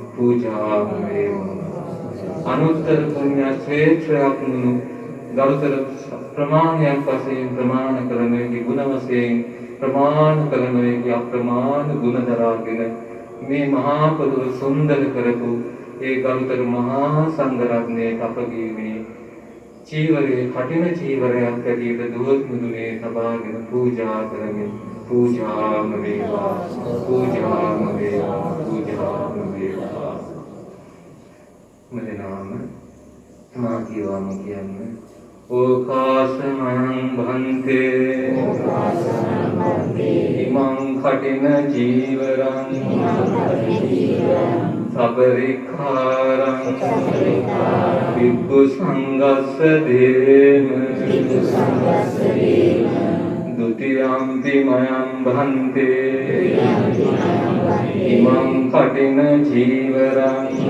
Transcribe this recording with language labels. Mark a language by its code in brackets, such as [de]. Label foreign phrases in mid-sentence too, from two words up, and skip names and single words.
[si] අනුත්තර පුණ්‍ය ශ්‍රේෂ්ඨයක් වුණු ගරුතර ප්‍රමාණයක් වශයෙන් ප්‍රමාණ කරන එකි ගුණ වශයෙන් ප්‍රමාණ කරන එකි අප්‍රමාණ ගුණ දරාගෙන මේ මහා පොළොව සුන්දර කරපු ඒ ගරුතර මහා සංඝරත්නයේ අපගේ මේ චීවරයේ කඨින චීවරයක් ඇටියට දුවත් මුදුනේ තබාගෙන පූජා කරමින් වේවා. [pi] මදනාම මාතිවාම කියන්නේ ඕකාසමං භන්තේ ඉමං කඨින ජීවරං සබරික්ඛාරං වික්ඛු සංඝස්ස දේම ဒုတိယံ ති මයං භන්තේ ඉමං කඨින ජීවරං